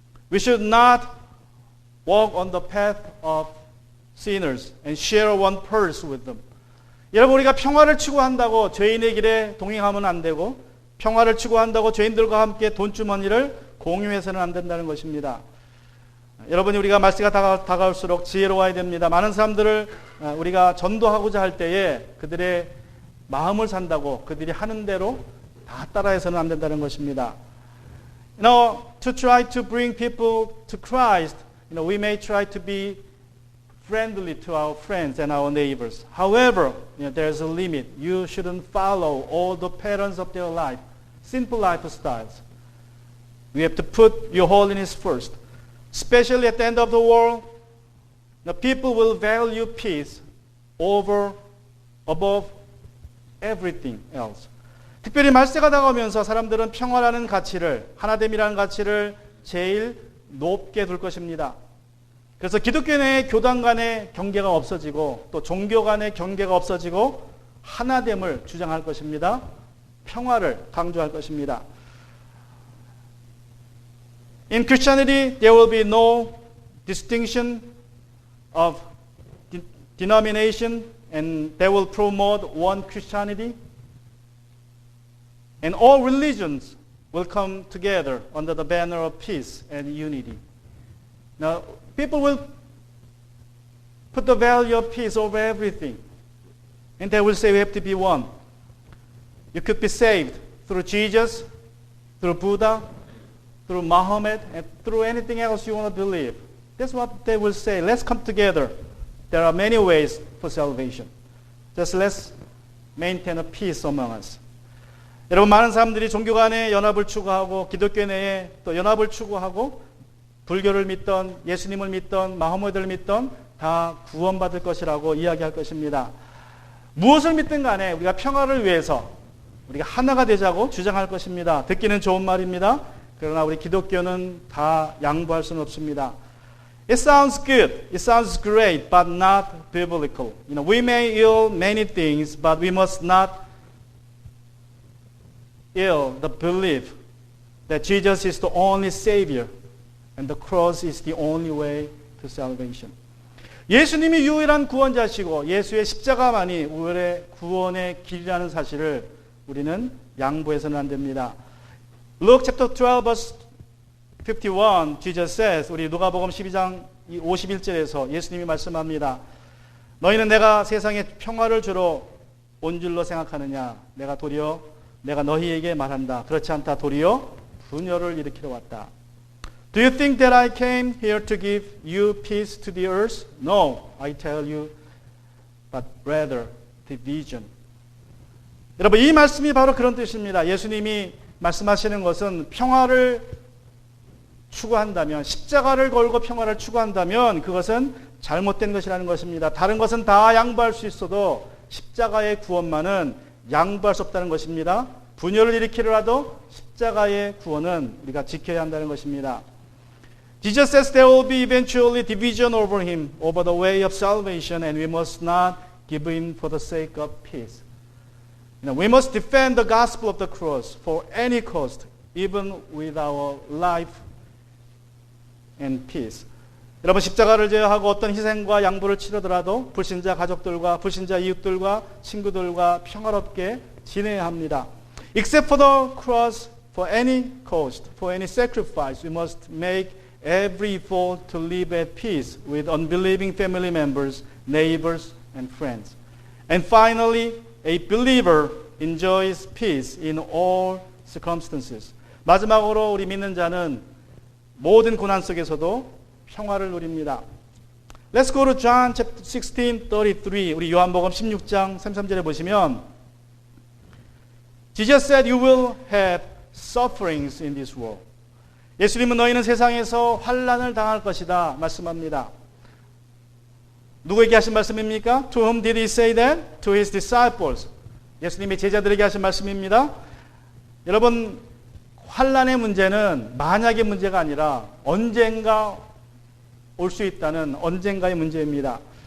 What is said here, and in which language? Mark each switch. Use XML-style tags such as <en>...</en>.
<en>We should not walk on the path of sinners and share one purse with them.</en> <ko>여러분, 우리가 평화를 추구한다고 죄인의 길에 동행하면 안 되고, 평화를 추구한다고 죄인들과 함께 돈주머니를 공유해서는 안 된다는 것입니다. 여러분이 우리가 말세가 다가올수록 지혜로워야 됩니다. 많은 사람들을 우리가 전도하고자 할 때에 그들의 마음을 산다고 그들이 하는 대로 다 따라해서는 안 된다는 것입니다.</ko> <en>To try to bring people to Christ, we may try to be friendly to our friends and our neighbors. However, there's a limit. You shouldn't follow all the patterns of their life, simple lifestyles. We have to put your holiness first. Especially at the end of the world, the people will value peace above everything else.</en> <ko>특별히 말세가 다가오면서 사람들은 평화라는 가치를, 하나됨이라는 가치를 제일 높게 둘 것입니다. 그래서 기독교 내 교단 간의 경계가 없어지고 또 종교 간의 경계가 없어지고 하나됨을 주장할 것입니다. 평화를 강조할 것입니다.</ko> <en>In Christianity, there will be no distinction of denomination, and they will promote one Christianity. And all religions will come together under the banner of peace and unity. Now, people will put the value of peace over everything. And they will say we have to be one. You could be saved through Jesus, through Buddha, through Muhammad, and through anything else you want to believe. That's what they will say. Let's come together. There are many ways for salvation. Just let's maintain a peace among us.</en> <ko>여러분, 많은 사람들이 종교 간의 연합을 추구하고 기독교 내에 또 연합을 추구하고 불교를 믿던 예수님을 믿던 마호메드를 믿던 다 구원받을 것이라고 이야기할 것입니다. 무엇을 믿든 간에 우리가 평화를 위해서 우리가 하나가 되자고 주장할 것입니다. 듣기는 좋은 말입니다. 그러나 우리 기독교는 다 양보할 수는 없습니다.</ko> <en>It sounds good, it sounds great, but not biblical. We may ill many things, but we must not ill the belief that Jesus is the only Savior and the cross is the only way to salvation.</en> <ko>예수님이 유일한 구원자시고 예수의 십자가만이 우리의 구원의 길이라는 사실을 우리는 양보해서는 안 됩니다.</ko> <en>Luke chapter 12 verse 51, Jesus says,</en> <ko>우리 누가복음 12장 51절에서 예수님이 말씀합니다. 너희는 내가 세상에 평화를 주러 온 줄로 생각하느냐? 내가 너희에게 말한다. 그렇지 않다. 도리어 분열을 일으키러 왔다.</ko> <en>Do you think that I came here to give you peace to the earth? No, I tell you, but rather division.</en> <ko>여러분, 이 말씀이 바로 그런 뜻입니다. 예수님이 말씀하시는 것은 평화를 추구한다면, 십자가를 걸고 평화를 추구한다면 그것은 잘못된 것이라는 것입니다. 다른 것은 다 양보할 수 있어도 십자가의 구원만은 양보할 수 없다는 것입니다. 분열을 일으키더라도 십자가의 구원은 우리가 지켜야 한다는 것입니다.</ko> <en>Jesus says there will be eventually division over him, over the way of salvation, and we must not give in for the sake of peace. We must defend the gospel of the cross for any cost, even with our life and peace.</en> <ko>여러분, 십자가를 제어하고 어떤 희생과 양보를 치르더라도 불신자 가족들과 불신자 이웃들과 친구들과 평화롭게 지내야 합니다.</ko> <en>Except for the cross, for any cost, for any sacrifice, we must make every effort to live at peace with unbelieving family members, neighbors, and friends. And finally, a believer enjoys peace in all circumstances.</en> <ko>마지막으로 우리 믿는 자는 모든 고난 속에서도 평화를 누립니다.</ko> <en>Let's go to John chapter 16:33.</en> <ko>우리 요한복음 16장 33절에 보시면</ko> <en>Jesus said, "You will have sufferings in this world."</en> <ko>예수님은 너희는 세상에서 환난을 당할 것이다 말씀합니다. 누구에게 하신 말씀입니까?</ko> <en>To whom did he say that? To his disciples.</en> <ko>예수님의 제자들에게 하신 말씀입니다. 여러분, 환난의 문제는 만약의 문제가 아니라 언젠가 올 수 있다는 언젠가의 문제입니다.</ko>